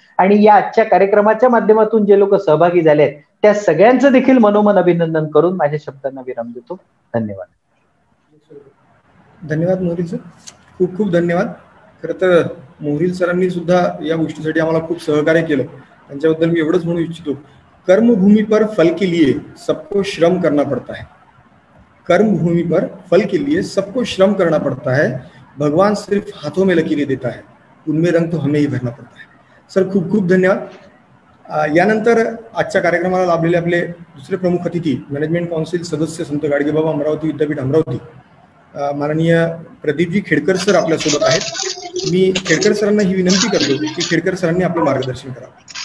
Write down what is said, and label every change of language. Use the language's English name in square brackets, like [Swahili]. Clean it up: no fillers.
[Marathi] आणि या आजच्या कार्यक्रमाच्या माध्यमातून जे लोक सहभागी झाले आहेत त्या सगळ्यांचं देखील मनोमन अभिनंदन करून माझ्या शब्दांना विराम देतो. धन्यवाद. धन्यवाद मोहरील सर, खूप खूप धन्यवाद. खरं तर मोहरील सरांनी सुद्धा या गोष्टीसाठी आम्हाला खूप सहकार्य केलं, त्यांच्याबद्दल मी एवढंच म्हणू इच्छितो, [Hindi] कर्मभूमी पर फल के लिए सबको श्रम करना पड़ता है. कर्मभूमि पर फल के लिए सबको श्रम करना पड़ता है. भगवान सिर्फ हाथों में लकीरें देता है, उनमें रंग तो हमें ही भरना पड़ता है. [Marathi] सर खूप खूप धन्यवाद. यानंतर आजच्या कार्यक्रमाला लाभलेले आपले दुसरे प्रमुख अतिथी, मॅनेजमेंट काउन्सिल सदस्य संत गाडगेबाबा अमरावती विद्यापीठ अमरावती, माननीय प्रदीपजी खेडकर सर आपल्यासोबत आहेत. मी खेडकर सरांना ही विनंती करतो की खेडकर सरांनी आपलं मार्गदर्शन करावं.